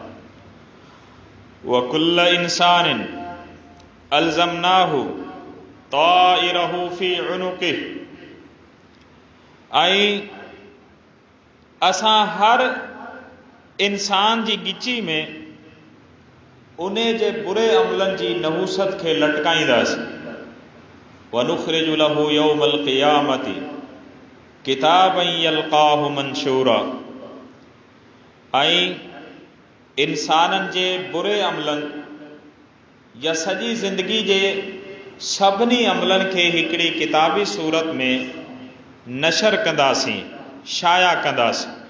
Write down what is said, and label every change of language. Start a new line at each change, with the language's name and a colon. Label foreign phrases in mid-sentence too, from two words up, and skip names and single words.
Arabic: وكل إنسان ألزمناه طائره في عنقه,
Sindhi: ऐं असां हर इंसान जी गिची में उन जे बुरे अमलनि जी नहूसत खे लटकाईंदासीं।
Arabic: ونخرج له يوم القيامة كتابا يلقاه منشورا,
Sindhi: ऐं इंसाननि जे बुरे अमलनि या सॼी ज़िंदगी जे सभिनी अमलनि खे हिकिड़ी किताबी सूरत में नशर कंदासीं, शाया कंदासीं।